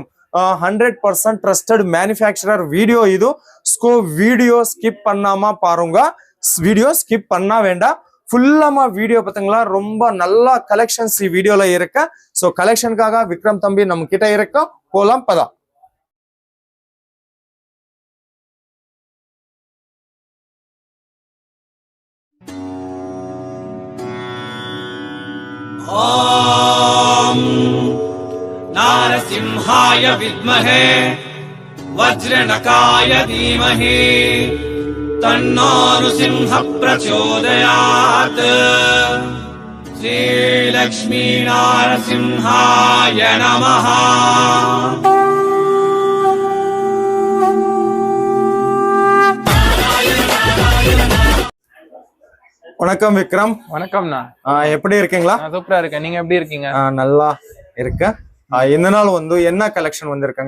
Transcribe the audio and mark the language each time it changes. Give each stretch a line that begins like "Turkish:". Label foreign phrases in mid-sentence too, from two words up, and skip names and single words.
Tamil: 100%
English: trusted manufacturer
Tamil: வீடியோ இது. ஸ்கோ
English: video skip
Tamil: பண்ணாம பாருங்க,
English: video skip
Tamil: பண்ண வேண்டாம். ஃபுல்லாமா வீடியோ பார்த்தீங்களா, ரொம்ப நல்ல கலெக்ஷன்ஸ் ಈ வீடியோல இருக்கு. சோ கலெக்ஷனுக்காக விக்ரம் தம்பி நம்ம கிட்ட இருக்க, போலாம் பதா.
Sanskrit: ओम नारसिंहाय विद्महे वज्रनकाय धीमहि तन्नो नृसिंह प्रचोदयात्. श्री लक्ष्मी नारसिंहाय नमः.
Tamil: வணக்கம் விக்ரம். வணக்கம்ண்ணா. எப்படி இருக்கீங்களா? சூப்பரா இருக்கேன், நீங்க எப்படி இருக்கீங்க? நல்லா இருக்க. இந்த நாள் வந்து என்ன கலெக்ஷன் வந்திருக்காங்க?